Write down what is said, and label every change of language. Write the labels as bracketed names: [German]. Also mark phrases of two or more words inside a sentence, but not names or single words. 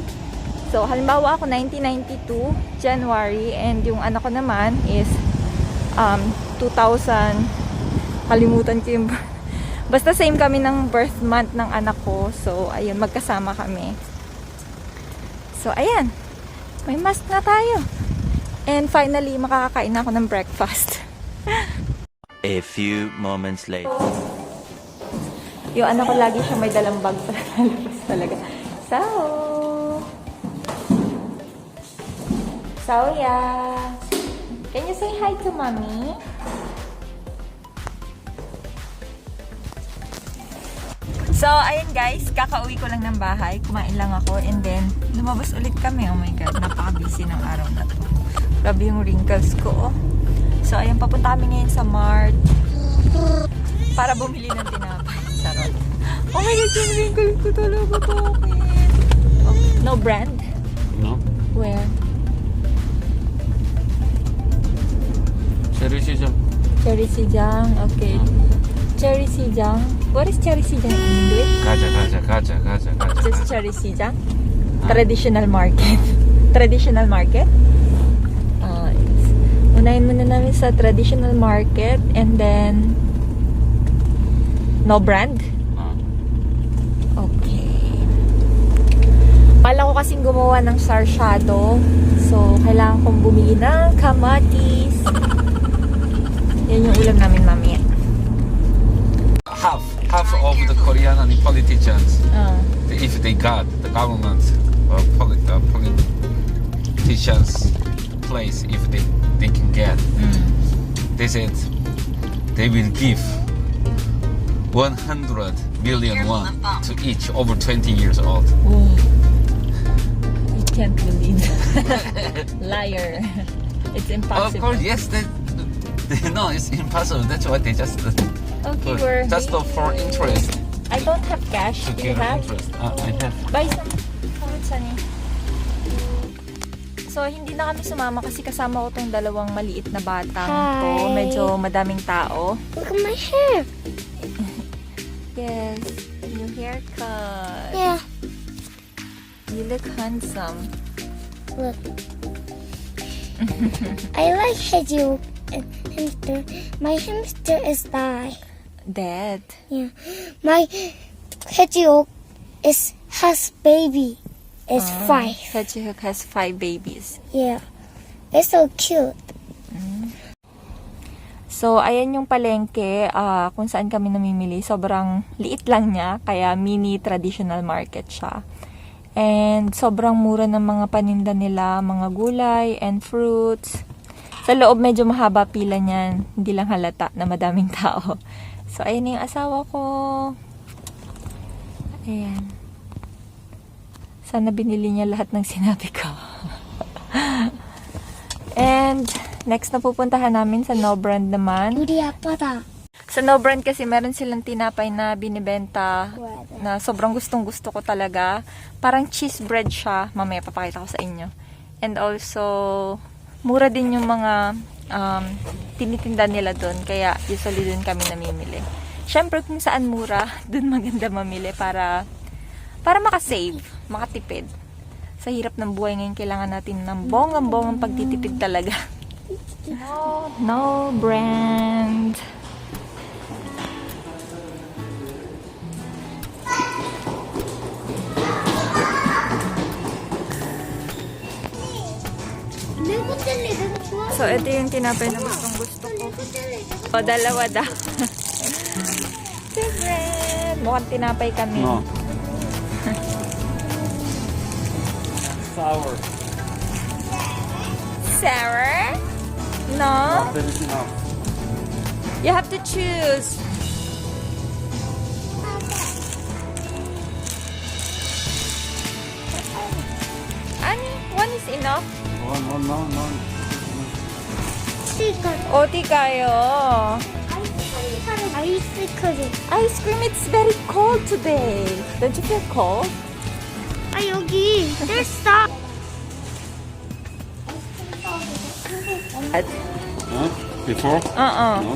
[Filipino] So, halimbawa ako 1992 January and yung anak ko naman is 2000 kalimutan ko yung basta same kami ng [English] birth month [Filipino] ng anak ko. So, ayun, magkasama kami. So, ayan. May mask na tayo. [English] And finally, [Filipino] makakakain na ako ng breakfast. [English] A few moments later. [Filipino] Yung anak ko lagi siya may dalang bag para lalabas talaga. [English] So, yeah. Can you say hi to mommy? So, [Filipino] ayun guys, kakauwi ko lang ng bahay. Kumain lang ako and then lumabas ulit kami. [English] Oh my God, [Filipino] napaka-busy ng araw na to. Grabe yung wrinkles ko. So, ayun, papunta kami ngayon sa Mart para bumili ng tinapay. Sarot. [English] Oh my God, [Filipino] yung wrinkles ko talaga to. [English] Oh, no brand? No? Where? Cherry Sijang. Cherry Sijang. Okay. Cherry Sijang. What is Cherry Sijang in English? [Korean] 가자. [English] Just Cherry Sijang? Traditional market. Traditional market? Yes. [Filipino] Unahin muna namin sa [English] traditional market and then no brand? Okay. [Filipino] Pala ko kasing gumawa ng [English] star shadow. [Filipino] So, kailangan kong bumili ng kamatis. Yan yung ulam namin mamaya. [English] Half of the Korean and politicians, Ah. if they got the government politicians place, if they can get, they said they will give 100 billion won to each over 20 years old. Oh. I can't believe liar. It's impossible. Of course, yes, they know it's impossible. That's why they just Okay, we're just for interest. I don't have cash. To Do you get have? interest. I have. Buy some fruits, honey. So, [Filipino] hindi na kami sumama kasi kasama ko tong dalawang maliit na batang to. [English] Hi. [Filipino] Medyo madaming tao. [English] Look at my hair. Yes, new haircut. Yeah. You look handsome. Look. I like hedgehog and hamster. My hamster is die. Dead. Yeah. My hedgehog has baby. It's 5. Hedgehog has 5 babies. Yeah. It's so cute. So, [Filipino] ayan yung palengke kung saan kami namimili. Sobrang liit lang niya, kaya [English] mini traditional market [Filipino] siya. And sobrang mura ng mga paninda nila, mga gulay and fruits. Sa loob medyo mahaba pila niyan, hindi lang halata na madaming tao. So, ayan na yung asawa ko. Ayan. Sana binili niya lahat ng sinabi ko. And next na pupuntahan namin sa No Brand naman. [Korean] 우리 아빠다. [Filipino] Sa No Brand kasi meron silang tinapay na binibenta na sobrang gustong-gusto ko talaga. Parang [English] cheese bread [Filipino] siya. Mamaya papakita ko sa inyo. [English] And also, [Filipino] mura din yung mga tinitinda nila doon. Kaya usually doon kami namimili. Syempre kung saan mura, doon maganda mamili para makasave, makatipid. Sa hirap ng buhay ngayon, kailangan natin ng bonggang-bonggang pagtitipid talaga. No Brand. [Korean] 레고 젤리 내가 좋아. [Filipino] So, ito yung tinapay na gustong-gusto ko. [Korean] 레고 젤리 내가 [Filipino] O, dalawa daw. Different. Mukhang tinapay kami. [English] No. Sour. Sour? No? Finishing off. You have to choose. [Korean] 아니, [English] one is enough. No. 치가 Oti kayo. [Korean] 아이스크림. [English] Ice cream, it's very cold today. Don't you feel cold? [Korean] 아 여기 됐어. [English] Huh? Before? No.